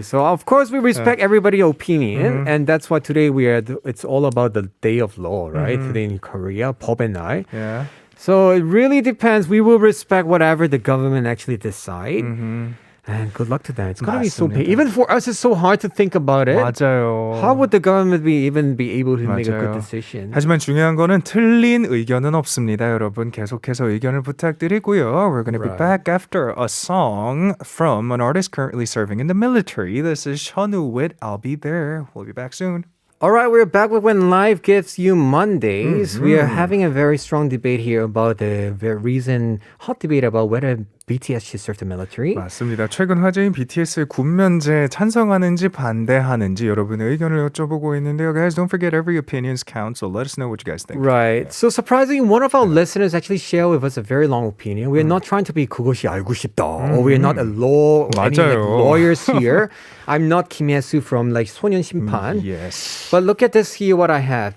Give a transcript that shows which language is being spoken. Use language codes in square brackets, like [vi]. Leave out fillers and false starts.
[en] So of course we respect everybody's opinion, and that's why today it's all about the day of law, right? Today in Korea, 법 and I. Yeah. So it really depends. We will respect whatever the government actually decide. And good luck to them. It's going to be so painful. Even for us, it's so hard to think about it. [ko] 맞아요. [en] How would the government even be able to make a good [ko] 맞아요. [en] decision? [ko] 하지만 중요한 거는 틀린 의견은 없습니다. 여러분 계속해서 의견을 부탁드리고요. [en] We're going to be back after a song from an artist currently serving in the military. This is Shanu with I'll Be There. We'll be back soon. All right, we're back with When Life Gives You Mondays. We are having a very strong debate here about the very hot debate about whether BTS should serve the military. [ko] 맞습니다. 최근 화제인 BTS의 군면제 찬성하는지 반대하는지 여러분의 의견을 여쭤보고 있는데요. [en] Guys, don't forget every opinions count, so let us know what you guys think. Right. So surprisingly, one of our listeners actually shared with us a very long opinion. We're not trying to be 그것이 알고 싶다, or we're not any lawyers here. I'm not Kim Hye-soo from 소년 심판. Yes. But look at this here, what I have.